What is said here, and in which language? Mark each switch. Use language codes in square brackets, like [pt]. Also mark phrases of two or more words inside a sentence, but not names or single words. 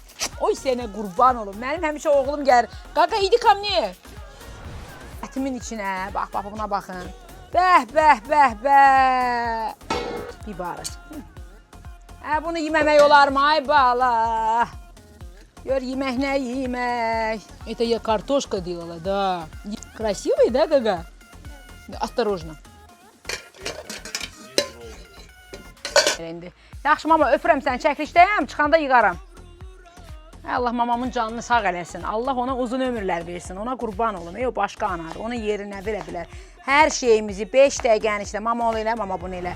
[az] Oy sənə qurban olum, mənim həmişə oğlum gəlir. Qaqa, idi kam niyə? Ətimin içinə, bax, buna baxın. Bəh, bəh, bəh, bəh. Bibarı. Bunu yeməmək olar mı? Ay bala. Gör, yemək nə yemək. [ru] Это я картошка делала, да. Красивый, да, Гага? Осторожно. [az] Yaxşı, mama, öpürəm səni, çəkilişdəyəm, çıxanda yığaram. Allah mamamın canını sağ eləsin. Allah ona uzun ömürlər versin, ona qurban olum. O başqa anadır, onun yerinə verə bilər. Hər şeyimizi 5 dəqiqənin içində, mama onu elə, mama bunu elə.